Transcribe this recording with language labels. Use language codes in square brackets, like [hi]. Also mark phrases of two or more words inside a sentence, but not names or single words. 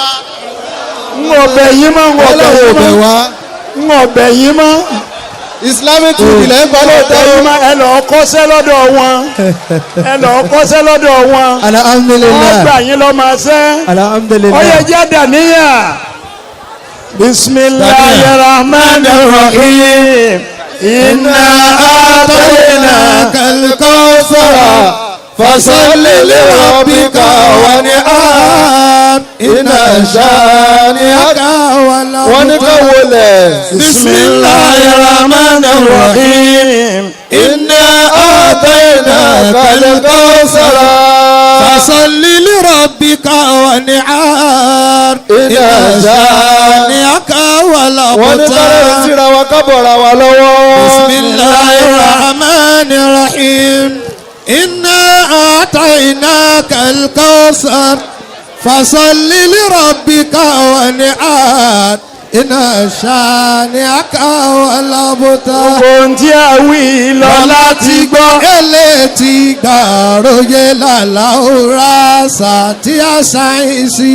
[yo] ń ọbẹ̀ yìí mọ́ ń ọbẹ̀ yìí mọ́ ń ọbẹ̀ yìí mọ́ [en] islamic food [yo] ilẹ̀ ń gbọ́ lóòótọ́ ẹ lọ kọ́ṣẹ́ lọ́dọ̀ wọn ẹ lọ kọ́ṣẹ́ lọ́dọ̀ wọn wọ́n [ar] الحمد لله [yo] gbà yín lọ́ máa ṣẹ́ ó [ar] الحمد لله. [yo] yẹ jẹ́ dàníyàn [ar] بسم الله الرحمن الرحيم إنا أعطينا الكوثر فصل لربك وانحر إن شانئك هو [yo] wọ́n ní ká wọlé [ar] بسم الله الرحمن الرحيم إنا أعطيناك الكوثر فصل لربك وانحر إن شانئك هو [yo] wọ́n ní ká rẹ̀ [ar] abtar. [yo] síra wa ká bọ̀ra wa lọ́wọ́ [ar] بسم الله الرحمن الرحيم إنا أعطيناك الكوثر فصل لربك وانحر إن شانئك هو الأبتر. [yo] ohun tí a wí lọ láti gbọ́ elétí gbàròyé làlàóra sàtí àṣàyìnsì.